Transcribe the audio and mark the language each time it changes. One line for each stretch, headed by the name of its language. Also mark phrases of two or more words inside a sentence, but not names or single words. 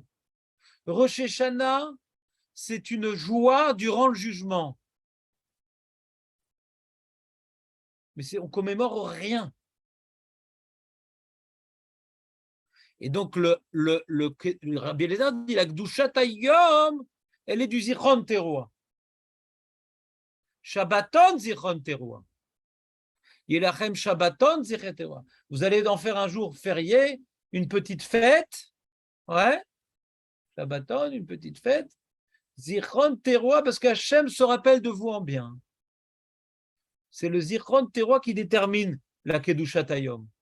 French: Rosh Hashanah, c'est une joie durant le jugement. Mais on commémore rien. Et donc, le Rabbi Eliezer dit la
Hebrew: קדושת היום,
French: elle est du
Hebrew: זכרון תרועה. שבתון זכרון תרועה. לכם שבתון זכרון תרועה.
French: Vous allez en faire un jour férié, une petite fête. Ouais. Shabbaton, une petite fête.
Hebrew: זכרון תרועה,
French: parce qu'Hachem se rappelle de vous en bien. C'est le
Hebrew: זכרון תרועה
French: qui détermine la
Hebrew: קדושת היום.